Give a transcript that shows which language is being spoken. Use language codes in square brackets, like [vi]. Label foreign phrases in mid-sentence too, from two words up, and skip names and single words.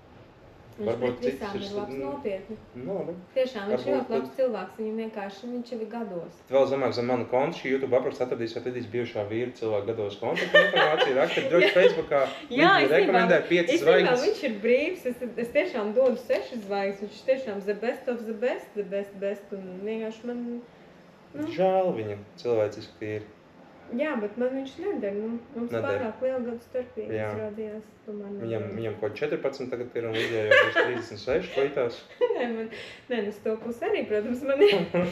[lv] Viņš pret visām ir labs nopietni. Tiešām, viņš ļoti labs cilvēks, viņam vienkārši, viņš jau ir gados. Vēl zemāk zem manu kontu, šī YouTube apraksta atradīsiet Lidijas bijušā vīra cilvēku gados kontaktu informāciju, rakstiet droši Facebookā, Lidija rekomendē 5 zvaigznes. Viņš ir brīvs, es tiešām dodu 6 zvaigznes, viņš tiešām [en] the best of the best, [lv] un vienkārši man... Žēl viņam, cilvēciski ir. Jā, bet man viņš neder, mums pārāk liela gadu starpība izrādījās. Viņam ko 14 tagad ir un Lidijā jau būs 36 klītās. Nē, uz to pusi arī, protams, man ir.